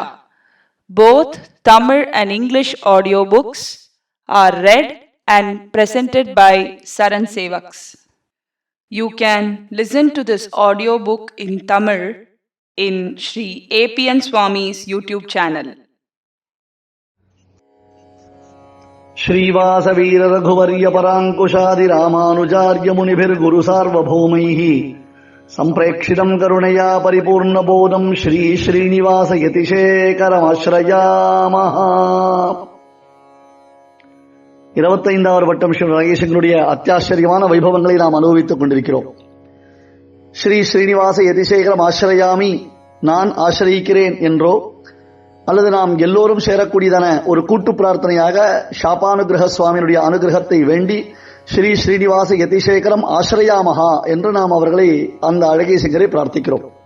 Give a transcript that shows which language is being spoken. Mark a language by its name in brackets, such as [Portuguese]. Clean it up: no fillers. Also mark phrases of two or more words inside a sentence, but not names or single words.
[English] Both Tamil and English audio books are read and presented by SARAN Sevaks. You can listen to this audiobook in Tamil in Sri APNSwami's YouTube channel. [Sanskrit] श्रीवासवीर रघुवर्य परांकुशादि रामानुजार्य मुनिभिर् गुरु सार्वभौमैः संप्रेक्षितं करुणया परिपूर्ण बोधं श्री श्रीनिवास यतिशेखरमाश्रयामः. [Tamil] 25வது வட்டம் ஸ்ரீ நாகேசனுடைய அத்தியாச்சரியமான வைபவங்களை நாம் அனுபவித்துக் கொண்டிருக்கிறோம். [Sanskrit] श्री श्रीनिवास यतिशेखरम् आश्रयामि, [Tamil] நான் ஆசிரியிக்கிறேன் என்றோ அல்லது நாம் எல்லோரும் சேரக்கூடியதான ஒரு கூட்டு பிரார்த்தனையாக ஷாபானுகிரக சுவாமியினுடைய அனுகிரகத்தை வேண்டி [Sanskrit] श्री श्रीनिवास यतिशेखरम् आश्रयामः [Tamil] என்று நாம் அவர்களை அந்த அழகிய சிங்கரை பிரார்த்திக்கிறோம்.